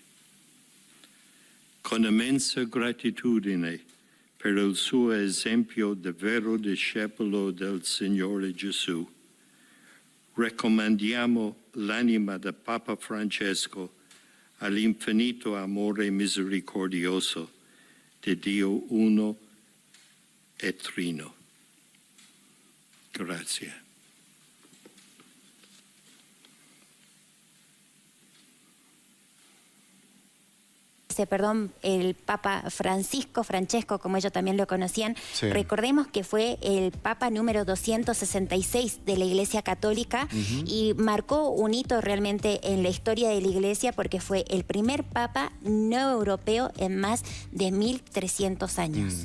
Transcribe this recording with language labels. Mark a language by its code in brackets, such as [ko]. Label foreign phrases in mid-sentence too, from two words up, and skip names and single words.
[it] Con immensa gratitudine per il suo esempio di vero discepolo del Signore Gesù, raccomandiamo l'anima del Papa Francesco all'infinito amore misericordioso di Dio uno e trino. Grazie. [es] Perdón, el Papa Francesco, como ellos también lo conocían, recordemos que fue el Papa número 266 de la Iglesia Católica y marcó un hito realmente en la historia de la Iglesia porque fue el primer Papa no europeo en más de 1300 años.